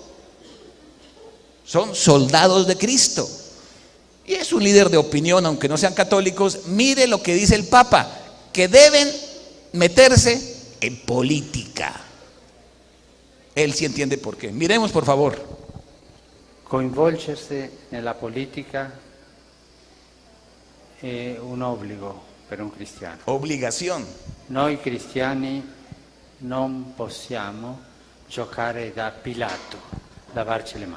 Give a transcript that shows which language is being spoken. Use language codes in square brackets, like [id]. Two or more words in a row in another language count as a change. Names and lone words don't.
[es] Son soldados de Cristo. Y es un líder de opinión, aunque no sean católicos. Mire lo que dice el Papa, que deben meterse en política. Él sí entiende por qué. Miremos, por favor. [it] Coinvolgersi nella politica è un obbligo per un cristiano. [es] Obligación. [it] Noi cristiani non possiamo giocare da Pilato, lavarci le mani.